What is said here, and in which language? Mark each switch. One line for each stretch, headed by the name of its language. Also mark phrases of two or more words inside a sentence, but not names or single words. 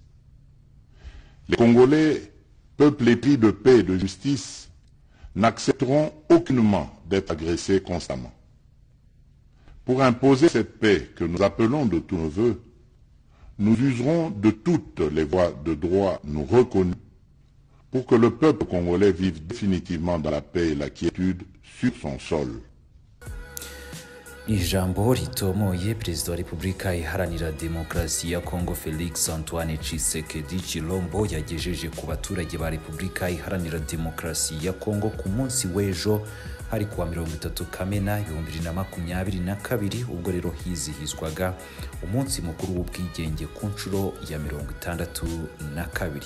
French: Les Congolais, peuple épris de paix et de justice, n'accepteront aucunement d'être agressés constamment. Pour imposer cette paix que nous appelons de tous nos vœux, nous userons de toutes les voies de droit nous reconnues pour que le peuple congolais vive définitivement dans la paix et la quiétude sur son sol.
Kinyarwanda: Ijambo ritomoye Perezida wa Repubulika Iharanira Demokarasi ya Kongo Felix Antoine Tshisekedi Chilombo yagejeje ku baturage ba Repubulika Iharanira Demokarasi ya Kongo ku munsi w'ejo hari kuwa 30 Kamena 2022 ubwo rero hizihizwaga umunsi mukuru w'ubwigenge ku nshuro ya 62.